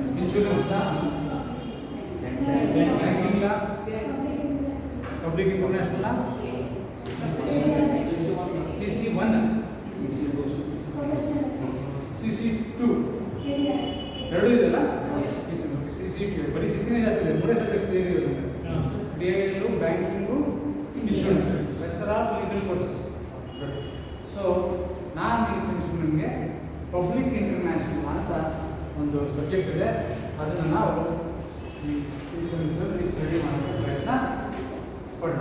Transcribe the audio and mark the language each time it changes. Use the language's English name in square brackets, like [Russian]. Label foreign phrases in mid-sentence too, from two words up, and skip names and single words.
[English] Insurance law, banking law, public information law, CC1, CC2, [Kannada] ಎರಡು ಇದೆಲ್ಲ CC2 ಬರೀ CCನೇ ಜಾಸ್ತಿ ಇದೆ, ಮೂರೇ ಸಬ್ಜೆಕ್ಟ್ಸ್ ಇದೆ DIL, ಬ್ಯಾಂಕಿಂಗು, ಇನ್ಶೂರೆನ್ಸ್, [English] rest are legal courses. [Kannada] ಸೊ ನಾನು ಈ ಸೆಮಿಸ್ಟರ್ ನಿಮಗೆ [English] public international [Kannada] ಅಂತ ಒಂದು ಸಬ್ಜೆಕ್ಟ್ ಇದೆ, ಅದನ್ನು ನಾವು ಈ ಸೆಮಿಸ್ಟರ್ ಸ್ಟಡಿ ಮಾಡೋ ಪ್ರಯತ್ನ ಪಡೋಣ.